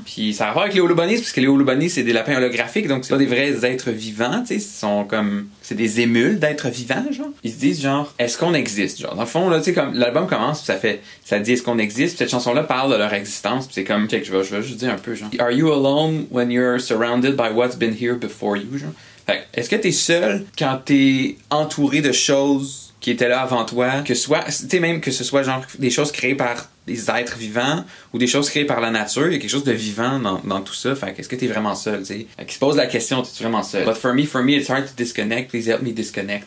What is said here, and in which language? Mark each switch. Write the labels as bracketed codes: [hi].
[fr] Puis ça a à voir avec les holobonis, parce que les holobonis, c'est des lapins holographiques, donc c'est pas des vrais êtres vivants, tu sais. Ils sont comme... C'est des émules d'êtres vivants, genre. Ils se disent, genre, est-ce qu'on existe? Genre, dans le fond, là, tu sais, comme l'album commence, puis ça dit est-ce qu'on existe? Puis cette chanson-là parle de leur existence, puis c'est comme, check, je vais juste dire un peu, genre. [en] Are you alone when you're surrounded by what's been here before you, genre? [fr] Fait est-ce que t'es seul quand t'es entouré de choses qui étaient là avant toi, que soit, tu sais, même que ce soit genre des choses créées par des êtres vivants ou des choses créées par la nature, il y a quelque chose de vivant dans tout ça. Fait qu'est-ce que t'es vraiment seul, tu sais? Qui se pose la question, t'es vraiment seul? [en] But for me, it's hard to disconnect. Please help me disconnect.